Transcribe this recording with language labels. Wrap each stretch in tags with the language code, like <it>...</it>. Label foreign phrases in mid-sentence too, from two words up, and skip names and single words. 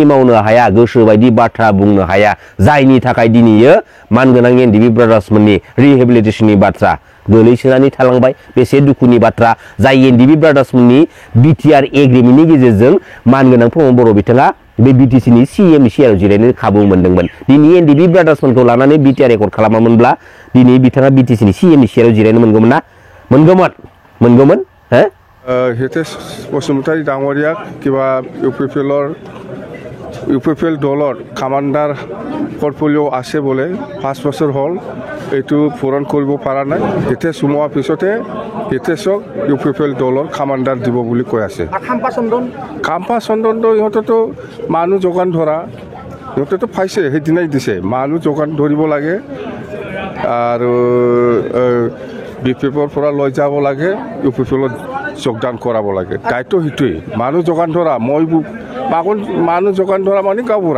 <brx>मावनो हाया गोसो बायदि बाथ्रा बुंनो हाया जायनि थाखाय दिनै मानगोनां एनडिबि ब्रादार्समोननि रिहेबिलिटेसननि बाथ्रा गोलैसोनानै थालांबाय बेसे दुखुनि बाथ्रा जाय एनडिबि ब्रादार्समोननि बिटिआर एग्रिमेन्टनि गेजेरजों मानगोनां प्रमद बर' बिथाङा बे बिटिसिनि सिएम सिआरआव जिरायनो खाबु मोनदोंमोन दिनै एनडिबि ब्रादार्समोनखौ लानानै बिटिआर रेकर्ड खालामामोनब्ला दिनै बिथाङा बिटिसिनि सिएम सिआरआव जिरायनो मोनगौमोन ना मोनगौमोन हो</brx> <as>हितेश बसुमतारी डाঙरिया किबा ইউপিপিএল দলৰ কামাণ্ডাৰ পৰ্টফলিঅ' আছে বোলে 5 বছৰ হ'ল এইটো পূৰণ কৰিব পৰা নাই এতিয়া সোমোৱাৰ পিছতে হিতেশক ইউপিপিএল দলৰ কামাণ্ডাৰ দিব বুলি কৈ আছে কাম্পা চন্দনটো ইহঁতেতো মানুহ যোগান ধৰা ইহঁতেতো পাইছে সেইদিনাই দিছে মানুহ যোগান ধৰিব লাগে আৰু বিপিএফৰ পৰা লৈ যাব লাগে ইউপিপিএলত যোগদান কৰাব লাগে দায়িত্ব সেইটোৱেই মানুহ যোগান ধৰা মই মানুহ যোগান ধৰা মানে গাঁওবুঢ়া</as>